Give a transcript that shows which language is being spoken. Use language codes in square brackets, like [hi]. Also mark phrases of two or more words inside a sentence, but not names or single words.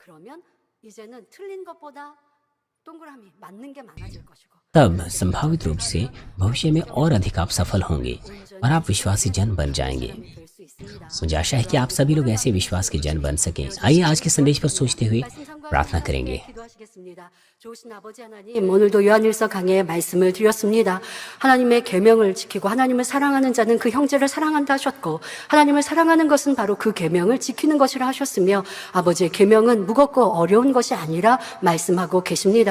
[hi] तब संभावित रूप से भविष्य में और अधिक आप सफल होंगे और आप विश्वासी जन बन जाएंगे। मुझे आशा है कि आप सभी लोग ऐसे विश्वास के जन बन सकें। आइए आज के संदेश पर सोचते हुए प्रार्थना करेंगे। [ko] 좋으신 아버지 하나님, 오늘도 요한일서 강해의 말씀을 드렸습니다. 하나님의 계명을 지키고 하나님을 사랑하는 자는 그 형제를 사랑한다 하셨고 하나님을 사랑하는 것은 바로 그 계명을 지키는 것이라 하셨으며 아버지의 계명은 무겁고 어려운 것이 아니라 말씀하고 계십니다.